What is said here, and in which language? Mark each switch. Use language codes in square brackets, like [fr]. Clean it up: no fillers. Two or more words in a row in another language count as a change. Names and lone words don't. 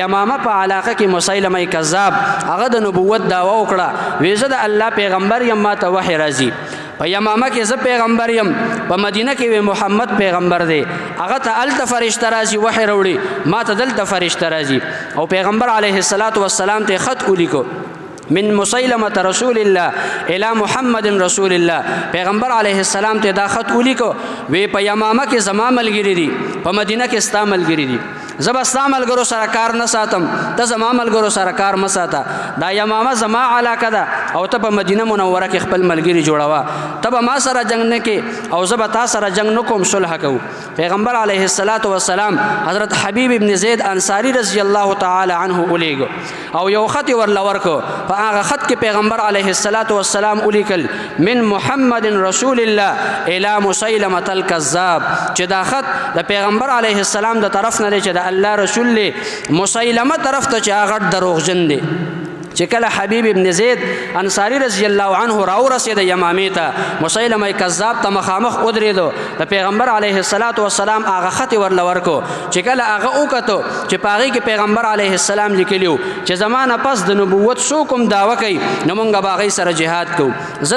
[ps] یمامه په علاقه کې مسیلمه کذاب هغه د نبوت دعوا وکړه وی زه د الله پیغمبر یم ما ته وحی راځي په یمامه کې زه پیغمبر یم په مدینه کې وی محمد پیغمبر دی هغه ته هلته فرشته راځي وحی راوړي ما ته دلته فرشته راځي او پیغمبر [ar] علیه السلام [ps] ته خط ولیکو [ar] من مسیلمة رسول الله الى محمد رسول الله [ps] پیغمبر [ar] علیه السلام [ps] ته دا خط ولیکو وی په یمامه کې زما ملګری دي په مدینه کې ستا ملګری دي زه به ستا ملګرو سره کار نه ساتم ته زما ملګرو سره کار مه ساته دا یمامه زما علاقه ده او ته په مدینه منوره کې خپل ملګري جوړوه ته به ما سره جنگ نه کې او زه به تا سره جنگ نه کوم صلح کوو پیغمبر [ar] علیه السلام [ps] حضرت حبیب ابن زید انصاری [ar] رضی الله تعالی عنه [ps] ولیږو او یو خط ورله ورکړو په هغه خط کې پیغمبر [ar] علیه السلام [ps] ولیکل [ar] من محمد رسول الله الى مسیلمة الکذاب [ps] چې دا خط د پیغمبر [ar] علیه السلام [ps] د طرف نه دی چې د الله رسول له مسیلمه طرف ته چې هغه دروغجن دی چې کله حبیب ابن زید انصاری [ar] رضی الله عنه [ps] راورسېد یمامې ته مسیلمه کذاب ته مخامخ ودرېدو د پیغمبر [ar] علیه السلام [ps] هغه خط ورله ورکو چې کله هغه وکتو چې په هغې کې پیغمبر [ar] علیه السلام [ps] لیکلي و چې زما نه پس د نبوت څوک هم دعوه کوي نو موږ به هغوی سره جهاد کوو زه